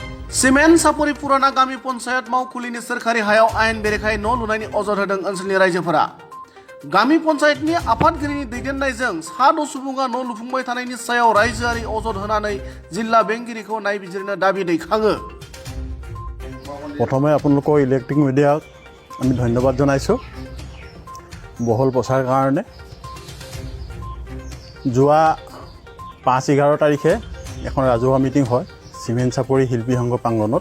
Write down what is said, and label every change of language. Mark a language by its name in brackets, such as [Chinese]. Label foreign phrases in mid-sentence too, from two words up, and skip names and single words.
[Bodo] सिमेन्ट सापरि पुराना गामि पन्चायत मावखुलिनि सोरखारि हायाव आयेन बेरेखायै न' लुनायनि अजद होदों ओनसोलनि रायजोफोरा। गामि पन्चायतनि आफादगिरिनि दैदेननायजों 7 सुबुङा न' लुफुंबाय थानायनि सायाव रायजोआरि अजद होनानै जिल्ला बेंगिरिखौ नायबिजिरनो दाबि दैखाङो। [Assamese] प्रथमे আপোনালোকৰ [English] electric mediak [Assamese] আমি ধন্যবাদ জনাইছোঁ বহল প্ৰচাৰ কাৰণে। যোৱা 5-11 তাৰিখে এখন ৰাজহুৱা মিটিং হয় চিমেণ্ট চাপৰি শিল্পী সংঘ প্ৰাংগণত।